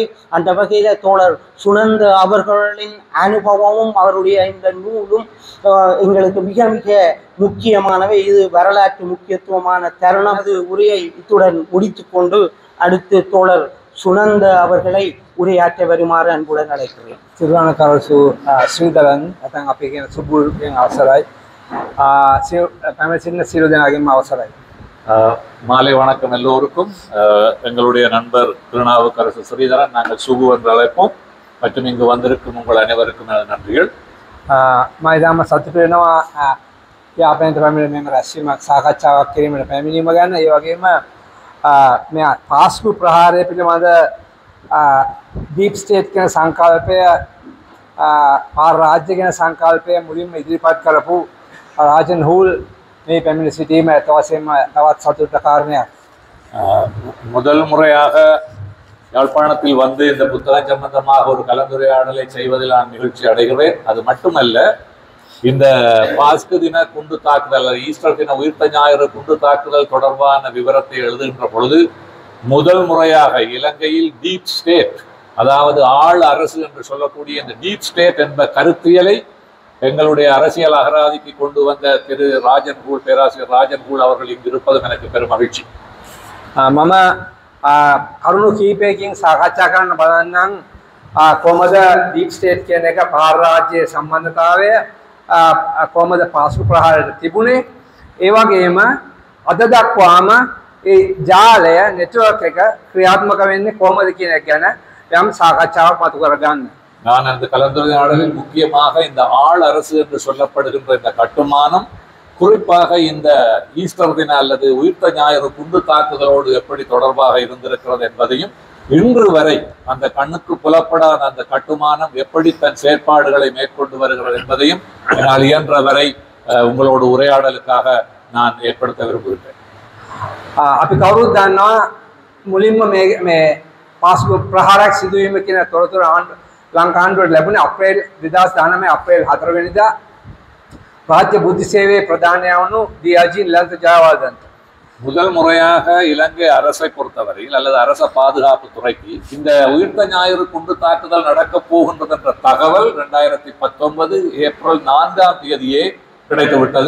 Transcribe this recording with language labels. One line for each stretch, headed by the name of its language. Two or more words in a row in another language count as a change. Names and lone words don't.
Tamil: அந்த வகையில தோழர் சுனந்த அவர்களின் அனுபவமும் அவருடைய இந்த நூலும் எங்களுக்கு மிக மிக முக்கியமானவை. இது வரலாற்று முக்கியத்துவமான தருணம். அது உரையை இத்துடன் முடித்து கொண்டு அடுத்து தோழர் சுனந்த அவர்களை உரையாற்ற வருமாறு அன்புடன் அழைக்கிறேன்.
Sinhala: සිරුවනකරසු ශ්‍රීදරන් නැත්නම් අපි කියන සුබුල්ගෙන් අවසරයි. පැමිණ සිටින සියලු දෙනාගෙන්ම අවසරයි.
Tamil: மாலை வணக்கம் எல்லோருக்கும். எங்களுடைய நண்பர் திருநாவுக்கரசு ஸ்ரீதரன், நாங்கள் சுகு என்று அழைப்போம். மற்றும் இங்கு வந்திருக்கும் உங்கள் அனைவருக்கும் எனது நன்றிகள்.
Sinhala: මම ඉතාම සතුටු වෙනවා යාපනයට පැමිණ මෙම රැස්වීමක් සාකච්ඡාවක් කිරීමට පැමිණීම ගැන. ඒ වගේම මේ පාස්කු ප්‍රහාරය පිළිබඳ
English: deep state
Sinhala: කියන සංකල්පය, රාජ්‍ය කියන සංකල්පය මුලින්ම ඉදිරිපත් කරපු රාජන් හූල් මේ පැමිණ සිටීම ඇත්ත වශයෙන්ම තවත් සතුටට කාරණයක්.
Tamil: முதல் முறையாக யாழ்ப்பாணத்தில் வந்து இந்த புத்தகம் சம்பந்தமாக ஒரு கலந்துரையாடலை செய்வதில் நான் நிகழ்ச்சி அடைகிறேன். அது மட்டுமல்ல, இந்த பாஸ்கு தின குண்டு தாக்குதல், ஈஸ்டர் தின உயிர்த்த ஞாயிறு குண்டு தாக்குதல் தொடர்பான விவரத்தை எழுதுகின்ற பொழுது முதல் முறையாக இலங்கையில்
English: deep state,
Tamil: அதாவது ஆள் அரசு என்று சொல்லக்கூடிய இந்த
English: deep state
Tamil: என்ற கருத்தியலை எங்களுடைய அரசியல் அகராதிக்கு கொண்டு வந்த திரு ராஜன் ஹூல், பேராசிரியர் ராஜன் ஹூல் அவர்கள் இங்கு இருப்பதும் எனக்கு பெரும் மகிழ்ச்சி.
Sinhala: මම කරුණු කීපයකින් සාකච්ඡා කරන්න බලන්නම්. කොහොමද
English: deep state
Sinhala: කියන එක පාර රාජ්‍යයේ සම්බන්ධතාවය කොහොමද පාස්කු ප්‍රහාරයට තිබුණේ, ඒ වගේම අද දක්වාම ඒ ජාලය නෙට්වර්ක් එක ක්‍රියාත්මක වෙන්නේ කොහොමද කියන එක ගැන යම් සාකච්ඡාවක් මතු කරගන්න.
Tamil: நான் அந்த கலந்துரையாடலில் முக்கியமாக இந்த ஆள் அரசு என்று சொல்லப்படுகின்ற இந்த கட்டுமானம், குறிப்பாக இந்த ஈஸ்டர் தின அல்லது உயிர்த்த ஞாயிறு குண்டு தாக்குதலோடு எப்படி தொடர்பாக இருந்திருக்கிறது என்பதையும், இன்று வரை அந்த கண்ணுக்கு புலப்படாத அந்த கட்டுமானம் எப்படி தன் செயற்பாடுகளை மேற்கொண்டு வருகிறது என்பதையும் என்னால் இயன்ற வரை உங்களோட உரையாடலுக்காக நான் ஏற்படுத்த விரும்புகிறேன்.
Sinhala: අපි කවුරුත් දන්නවා මුලින්ම මේ පාස්කු ප්‍රහාරයක් සිදුවීම කියන තොරතුර ලංකා ආණ්ඩුවට ලැබුණේ අප්‍රේල් 2019 අප්‍රේල් 4 වෙනිදා රාජ්‍ය බුද්ධි සේවා ප්‍රධානියාවූ ඩීඅයිජී නිලන්ත ජයවර්ධන.
Tamil: முதல் முறையாக இலங்கை அரசை பொறுத்தவரையில் அல்லது அரச பாதுகாப்பு துறைக்கு இந்த உயிர்த்த ஞாயிறு குண்டு தாக்குதல் நடக்கப் போகின்றது என்ற தகவல் 2019 ஏப்ரல் 4ஆம் தேதியே கிடைத்துவிட்டது.